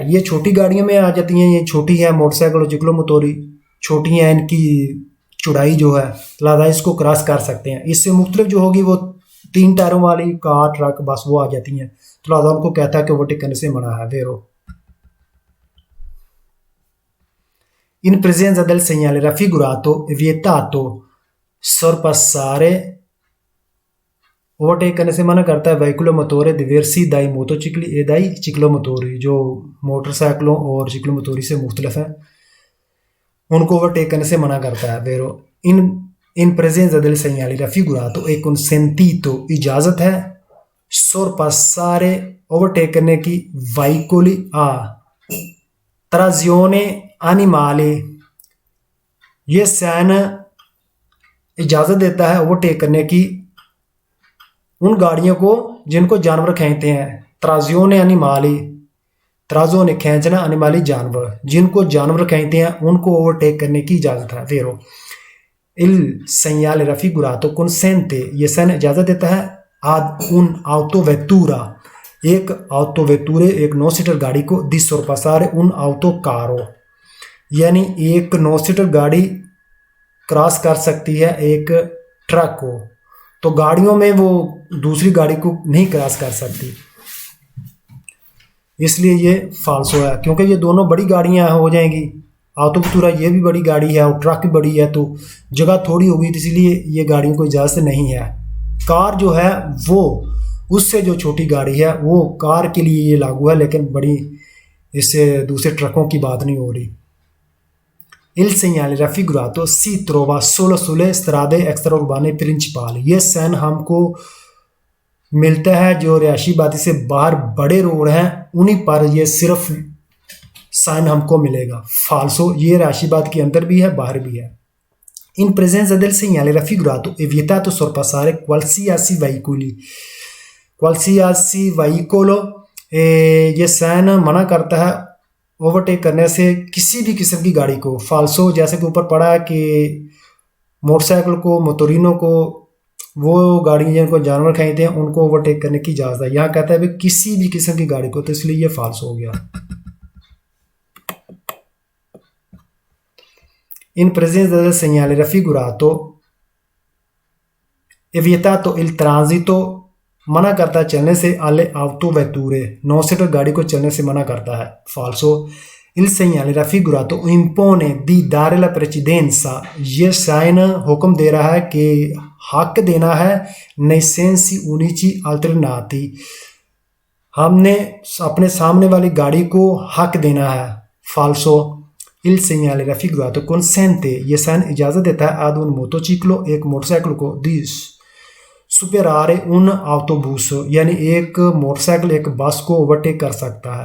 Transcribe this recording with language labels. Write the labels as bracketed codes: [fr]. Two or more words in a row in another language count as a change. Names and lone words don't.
[hi] ये छोटी गाड़ियों में आ जाती हैं, ये छोटी है मोटरसाइकिल और चिक्लोमोटोरी छोटी हैं, इनकी चौड़ाई जो है लिहाजा इसको क्रॉस कर सकते हैं। इससे मुख्तलिफ जो होगी वो 3 टायरों वाली कार ट्रक बस वो आ जाती हैं, तो लिहाजा उनको कहता है कि ओवरटेक करने से मना है। वेरो, [it] in presenza del segnale raffigurato è vietato sorpassare, [hi] ओवरटेक करने से मना करता है [it] veicolo motore diversi dai motocicli e dai ciclomotori, [hi] जो मोटरसाइकिलों और चिक्लोमोटोरी से मुख्तलिफ हैं उनको ओवरटेक करने से मना करता है। वेरो, [it] in presenza del segnale raffigurato è consentito, [hi] इजाज़त है sorpassare, ओवरटेक करने की [it] veicoli a trazione animale, [hi] ये साइन इजाज़त देता है ओवरटेक करने की उन गाड़ियों को जिनको जानवर खींचते हैं। [it] trazione animale, [hi] त्राजोने खींचना, अनिमाली जानवर, जिनको जानवर खींचते हैं उनको ओवरटेक करने की इजाज़त है। वेरो, [it] il segnale raffigurato consente, [hi] ये साइन इजाज़त देता है [it] ad un autovettura, [hi] एक ऑटोवेटूरे, एक 9 सीटर गाड़ी को [it] di sorpassare un autocarro, [hi] यानी एक 9 सीटर गाड़ी क्रॉस कर सकती है एक ट्रक को, तो गाड़ियों में वो दूसरी गाड़ी को नहीं क्रॉस कर सकती, इसलिए ये फाल्सो है क्योंकि ये दोनों बड़ी गाड़ियां हो जाएंगी आतुकतुरा ये भी बड़ी गाड़ी है और ट्रक भी बड़ी है, तो जगह थोड़ी होगी, तो इसलिए ये गाड़ियों को इजाज़त नहीं है। कार जो है वो उससे जो छोटी गाड़ी है वो कार के लिए ये लागू है, लेकिन बड़ी इससे दूसरे ट्रकों की बात नहीं हो रही। [it] Il segnale raffigurato si trova solo sulle strade extraurbane principali। [hi] ये साइन हमको मिलता है जो रिहायशी आबादी से बाहर बड़े रोड हैं उन्हीं पर ये सिर्फ साइन हमको मिलेगा। फाल्सो, ये रिहायशी आबादी के अंदर भी है बाहर भी है। [it] In presenza del segnale raffigurato è vietato sorpassare qualsiasi veicoli। qualsiasi veicolo, [hi] ये साइन मना करता है ओवरटेक करने से किसी भी किस्म की गाड़ी को। फाल्सो, जैसे कि ऊपर पड़ा है कि मोटरसाइकिल को, मोटोरिनो को, वो गाड़ी जिनको जानवर खरीदते हैं उनको ओवरटेक करने की इजाज़त है। यहाँ कहता है भाई किसी भी किस्म की गाड़ी को, तो इसलिए ये फाल्सो हो गया। [it] In presenza del segnale raffigurato è vietato il transito, [hi] मना करता है चलने से [it] alle autovetture, [hi] नौ सीटर गाड़ी को चलने से मना करता है। फाल्सो, [it] il segnale raffigurato impone di dare la precedenza, [hi] ये साइन हुक्म दे रहा है कि हक देना है [it] nei sensi unici alternati, [hi] हमने अपने सामने वाली गाड़ी को हक देना है। फाल्सो, [it] il segnale raffigurato consente, [hi] ये साइन इजाज़त देता है [it] ad un motociclo, [hi] एक मोटरसाइकिल को, [it] di superare un autobus, [hi] यानी एक मोटरसाइकिल एक बस को ओवरटेक कर सकता है।